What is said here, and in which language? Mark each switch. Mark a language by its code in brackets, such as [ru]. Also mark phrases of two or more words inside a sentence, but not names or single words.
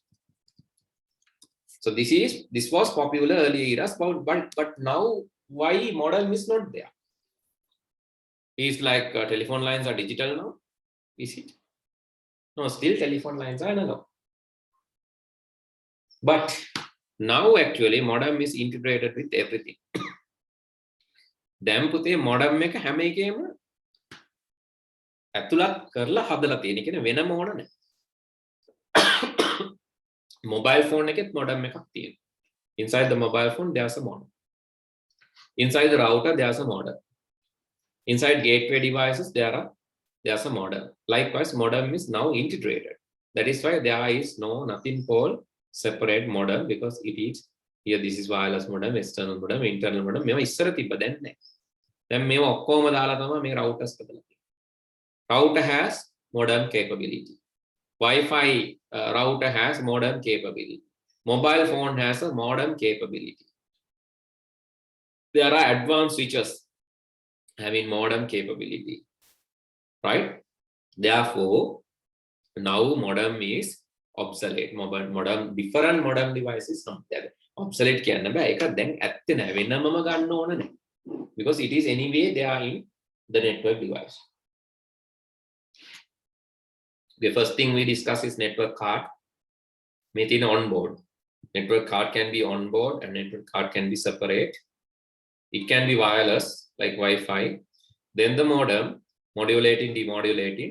[en] So this was popular earlier eras, but now why modem is not there? Is like telephone lines are digital now? Is it? No, still telephone lines are analog. But now actually modem is integrated with everything. [si] දැන් පුතේ modem එක හැම එකේම ඇතුළත් කරලා හදලා තියෙන. කියන්නේ වෙනම ඕන නැහැ. [en] Mobile phone [si] එකෙත් modem එකක් තියෙනවා. [en] Inside the mobile phone there's a modem. Inside the router there's a modem. Inside gateway devices there's a modem. Likewise, modem is now integrated. That is why there is nothing called separate modem, because it is here. This is wireless modem, external modem, internal modem. [si] මේවා ඉස්සර තිබ්බ දැන් නැහැ. දැන් මේවා ඔක්කොම දාලා තමයි මේ routers හදලා තියෙන්නේ. [en] Router has modem capability. Wi-Fi router has modem capability. Mobile phone has a modem capability. There are advanced switches having modem capability, right? Therefore, now modem is obsolete. Modem different modem devices not there. [si] Obsolete කියන්න බෑ. ඒක දැන් ඇත්තේ නැහැ. වෙනමම ගන්න ඕන නැහැ. [en] Because it is anyway they are in the network device. The first thing we discuss is network card. Made in on board. Network card can be on board and network card can be separate. It can be wireless like Wi-Fi. Then the modem, modulating, demodulating.